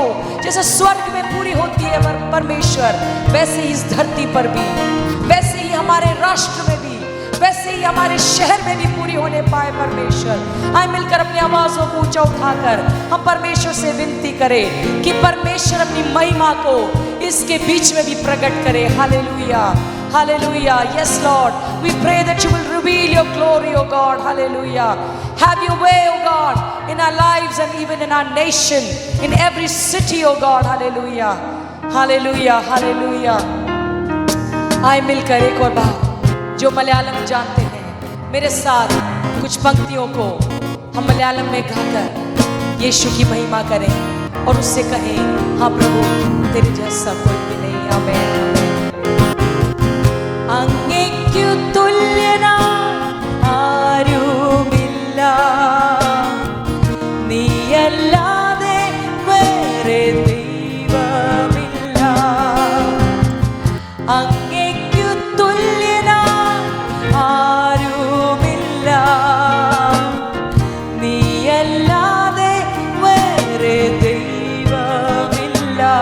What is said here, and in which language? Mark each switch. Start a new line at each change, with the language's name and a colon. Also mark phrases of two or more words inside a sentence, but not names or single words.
Hindi: जैसे स्वर्ग में पूरी होती है परमेश्वर, वैसे ही इस धरती पर भी, वैसे ही हमारे राष्ट्र में भी, वैसे ही हमारे शहर में भी पूरी होने पाए परमेश्वर। आए मिलकर अपनी आवाजों को ऊंचा उठाकर हम परमेश्वर से विनती करें कि परमेश्वर अपनी महिमा को इसके बीच में भी प्रकट करे। हालेलुया, हालेलुया।
English: Yes Lord, we pray that you will reveal your glory, O God. Hallelujah. Have your way, O God, in our lives and even in our nation, in every city, O God.
Hindi: Hallelujah, hallelujah, hallelujah. आए मिलकर एक और बार जो मलयालम जानते हैं मेरे साथ कुछ पंक्तियों को हम मलयालम में गाकर यीशु की महिमा करें और उससे कहें, हाँ प्रभु तेरे जैसा कोई भी नहीं। आमीन।
Malayalam: അങ്ങയ്ക്കു തുല്യനാ ആരുമില്ല, നീയല്ലാതെ വേറെ ദൈവമില്ല. അങ്ങയ്ക്കു തുല്യനാ ആരുമില്ല, നീയല്ലാതെ വേറെ ദൈവമില്ല.